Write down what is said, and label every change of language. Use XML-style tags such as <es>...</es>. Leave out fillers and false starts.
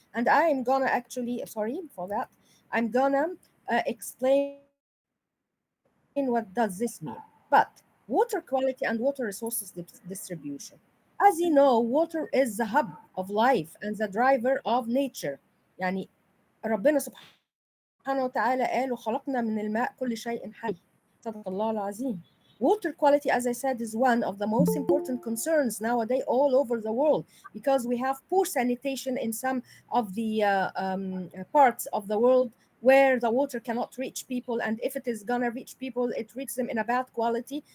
<en>And I am gonna actually, sorry for that, I'm gonna explain what does this mean. But water quality and water resources distribution. As you know, water is the hub of life and the driver of nature.</en> <ar>يعني ربنا سبحانه وتعالى قال وخلقنا من الماء كل شيء حي. صدق الله العظيم.</ar> <en>Water quality, as I said, is one of the most important concerns nowadays all over the world, because we have poor sanitation in some of the parts of the world where the water cannot reach people, and if it is gonna reach people, it reaches them in a bad quality.</en>